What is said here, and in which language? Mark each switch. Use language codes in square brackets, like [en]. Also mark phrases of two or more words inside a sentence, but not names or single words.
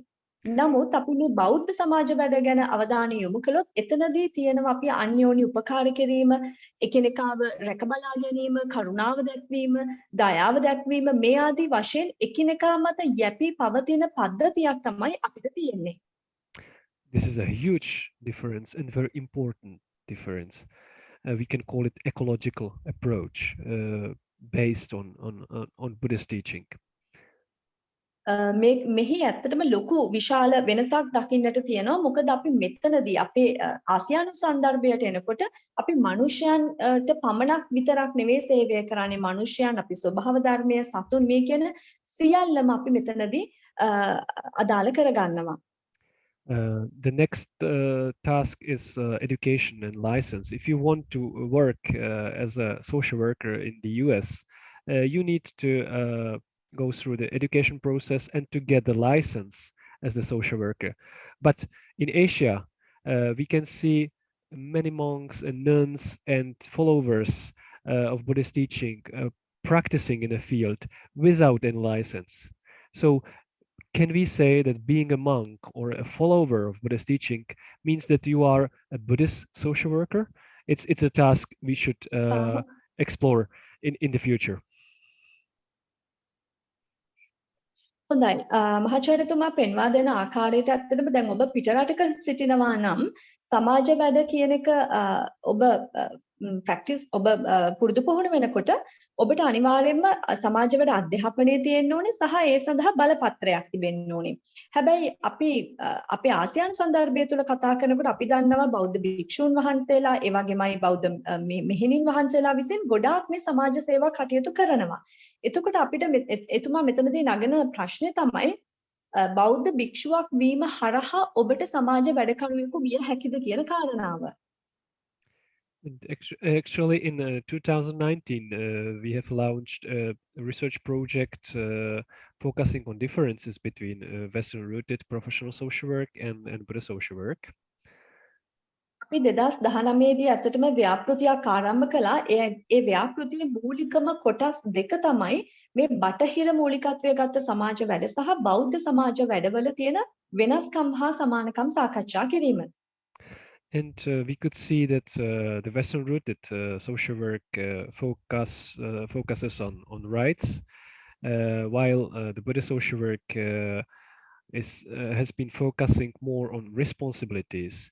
[si] නමුත් අපි මේ බෞද්ධ සමාජ වැඩ ගැන අවධානය යොමු කළොත් එතනදී තියෙනවා අපි අන්‍යෝන්‍ය උපකාර කිරීම, එකිනෙකාව රැකබලා ගැනීම, කරුණාව දැක්වීම, දයාව දැක්වීම මේ ආදී වශයෙන් එකිනෙකා මත යැපී පවතින පද්ධතියක් තමයි අපිට තියෙන්නේ. [en] This is a huge difference and very important difference. We can call it ecological approach based on Buddhist teaching. [si] මෙහි ඇත්තටම ලොකු විශාල වෙනසක් දකින්නට තියෙනවා. මොකද අපි මෙතනදී අපේ ආසියානු සන්දර්භයට එනකොට අපි මනුෂ්‍යයන්ට පමණක් විතරක් නෙවෙයි සේවය කරන්නේ. මනුෂ්‍යයන් අපි ස්වභාව ධර්මයේ සතුන් මේ කියන සියල්ලම අපි මෙතනදී අදාළ කරගන්නවා. [en] The next task is education and license. If you want to work as a social worker in the US, you need to go through the education process and to get the license as the social worker. But in Asia, we can see many monks and nuns and followers of Buddhist teaching practicing in a field without any license. So can we say that being a monk or a follower of Buddhist teaching means that you are a Buddhist social worker? It's a task we should explore in the future. [si] හොඳයි මහාචාර්යතුමා පෙන්වා දෙන ආකාරයට ඇත්තටම දැන් ඔබ පිටරටක සිටිනවා නම් සමාජ වැඩ කියන එක ඔබ ප්‍රැක්ටිස් ඔබ පුරුදු පුහුණු වෙනකොට ඔබට අනිවාර්යයෙන්ම සමාජ වැඩ අධ්‍යාපනයේ තියෙන්න ඕනේ සහ ඒ සඳහා බලපත්‍රයක් තිබෙන්න ඕනේ. හැබැයි අපි ආසියානු සන්දර්භය තුළ කතා කරනකොට අපි දන්නවා බෞද්ධ භික්ෂූන් වහන්සේලා ඒ වගේමයි බෞද්ධ මෙහෙණින් වහන්සේලා විසින් ගොඩාක් මේ සමාජ සේවා කටයුතු කරනවා. එතකොට අපිට එතුමා මෙතනදී නගන ප්‍රශ්නේ තමයි බෞද්ධ භික්ෂුවක් වීම හරහා ඔබට සමාජ වැඩ කටයුතු විය හැකිද කියන කාරණාව. [en] Actually, in 2019, we have launched a research project focusing on differences between Western-rooted professional social work and Buddhist social work. [si] අපි 2019 දී අතටම ව්‍යාපෘතියක් ආරම්භ කළා. ඒ ව්‍යාපෘතියේ මූලිකම කොටස් දෙක තමයි මේ බටහිර මූලිකත්වයේ ගත්ත සමාජ වැඩ සහ බෞද්ධ සමාජ වැඩවල තියෙන වෙනස්කම් හා සමානකම් සාකච්ඡා කිරීම. [en] And we could see that the Western-rooted social work focuses on rights, while the Buddhist social work has been focusing more on responsibilities.